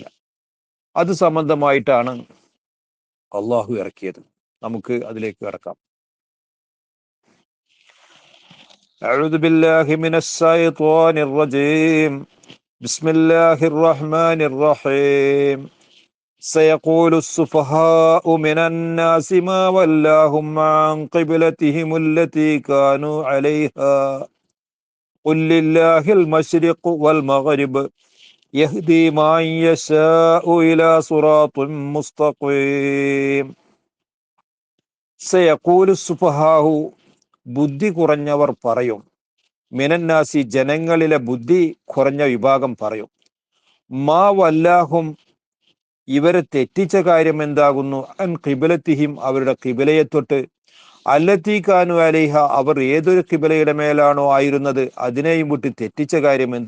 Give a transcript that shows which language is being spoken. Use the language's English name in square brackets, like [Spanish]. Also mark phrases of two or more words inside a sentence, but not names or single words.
[Malayalam] അത് സംബന്ധമായിട്ടാണ് അള്ളാഹു ഇറക്കിയത്. നമുക്ക് അതിലേക്ക് കിടക്കാം. [Arabic] أعوذ بالله من الشيطان الرجيم. بسم الله الرحمن الرحيم. سيقول السفهاء من الناس ما ولاهم عن قبلتهم التي كانوا عليها قل لله المشرق والمغرب يهدي من يشاء إلى صراط مستقيم. سيقول السفهاء, [Malayalam] ബുദ്ധി കുറഞ്ഞവർ പറയും. മിനന്നാസി, ജനങ്ങളിലെ ബുദ്ധി കുറഞ്ഞ വിഭാഗം പറയും. [Arabic] ما ولاهم, [Malayalam] ഇവരെ തെറ്റിച്ച കാര്യം എന്താകുന്നു. [Arabic] عن قبلتهم, [Malayalam] അവരുടെ ഖിബലയെ തൊട്ട്. [Arabic] التي كانوا عليها, [Malayalam] അവർ ഏതൊരു ഖിബലയുടെ മേലാണോ ആയിരുന്നത് അതിനെയും വിട്ട് തെറ്റിച്ച കാര്യം എന്ത്.